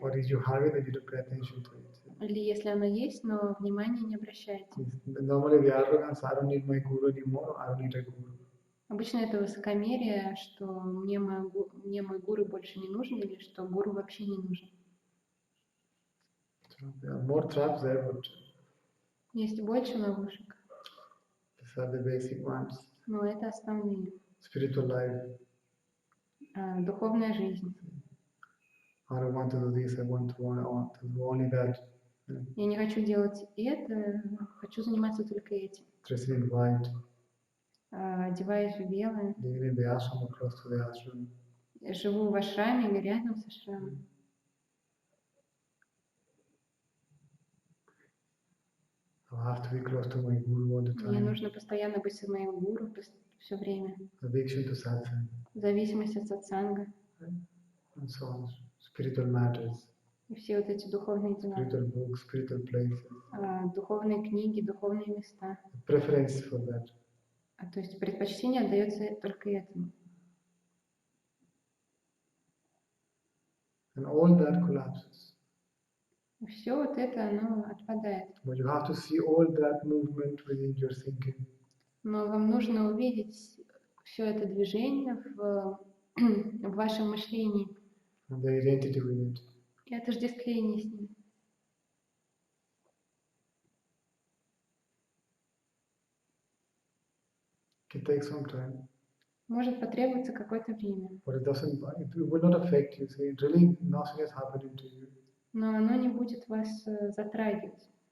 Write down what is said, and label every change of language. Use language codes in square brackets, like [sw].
[en] Or if you have it and you don't pay attention to it. [ru] Или если оно есть, но внимания не обращаете. [en] Normally the arrogance, I don't need my guru anymore, I don't need a guru. [ru] Обычно это высокомерие, что мне мой гуру больше не нужен, или что гуру вообще не нужен. [en] So there are more traps there, but [ru] есть больше ловушек. [en] These are the basic ones. [ru] Но это основные. [en] Spiritual life. [ru] Духовная жизнь. [en] I don't want to do this, I want to do only that. [ru] Я не хочу делать это, хочу заниматься только этим. [en] Dressing in white. [ru] Одеваюсь в белое. [en] Living in the ashram or close to the ashram. [ru] Живу в ашраме или рядом с ашрамом. [en] I have to be close to my guru all the time. [ru] Мне нужно постоянно быть с моим гуру все время. [en] Addiction to satsang. [ru] Зависимость от сатсанга. [en] And so on. Spiritual matters. [ru] И все вот эти духовные дела. [en] Spiritual books, spiritual places. [ru] Духовные книги, духовные места. [en] Preference for that. [ru] То есть предпочтение отдается только этому. [en] And all that collapses. [ru] И все вот это, оно отпадает. [en] But you have to see all that movement within your thinking. [ru] Но вам нужно увидеть все это движение в вашем мышлении. [en] And the identity with it. [ru] И отождествление с ним. [en] It takes some time. [ru] Может потребоваться какое-то время. [en] But it will not affect you. See, really nothing is happening to you. [ru] но оно не будет вас затрагивать.